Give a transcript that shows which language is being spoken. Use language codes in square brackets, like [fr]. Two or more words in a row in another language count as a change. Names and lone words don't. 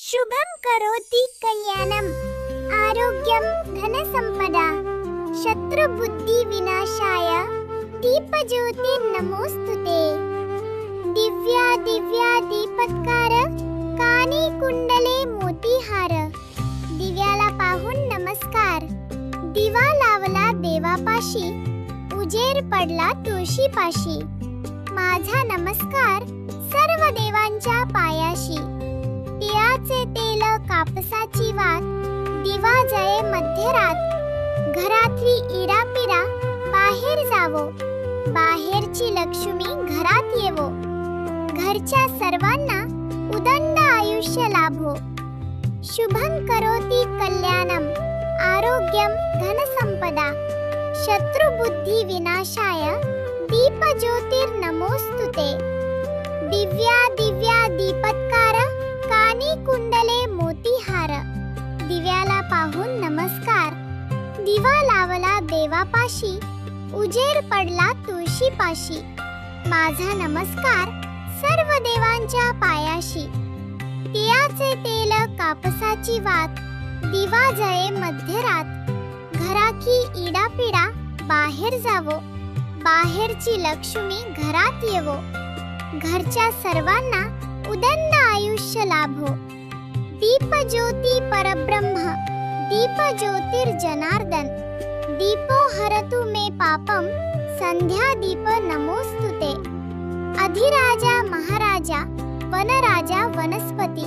[sa] शुभं करोति कल्याणम् आरोग्यं धनसंपदा शत्रुबुद्धिविनाशाय दीपज्योतिर्नमोस्तुते। [mr] दिव्या दिव्या दीपत्कार कानी कुंडले मोतीहार। दिव्याला पाहून नमस्कार। दिवा लावला देवापाशी उजेर पडला तुळशीपाशी। माझा नमस्कार सर्व देवांच्या पायाशी। तिळाचे तेल कापसाची वात दिवा जळे मध्यरात। घरातली इडापिडा बाहेर जावो बाहेरची लक्ष्मी घरात येवो। घरच्या सर्वांना उदंड आयुष्य लाभो। [sa] शुभं करोति कल्याणम् आरोग्यं धनसंपदा शत्रुबुद्धी विनाशाय दीपज्योतिर्नमोस्तुते। [mr] दिव्या दिव्या दीपत्कार कानी कुंडले मोतीहार। दिव्याला पाहून नमस्कार। दिवा लावला देवापाशी उजेर पडला तुळशीपाशी। माझा नमस्कार सर्व देवांच्या पायाशी। तिळाचे तेल कापसाची वात दिवा जळे मध्यरात। घराची इडापिडा बाहेर जावो बाहेरची लक्ष्मी घरात येवो। घरच्या सर्वांना उदंड आयुष्य लाभो। [sa] दीपज्योती परब्रह्म दीपज्योतिर्जनार्दन। दीपो हरतु मे पापम संध्या दीप नमोस्तुते। अधिराजा महाराजा वनराजा वनस्पती।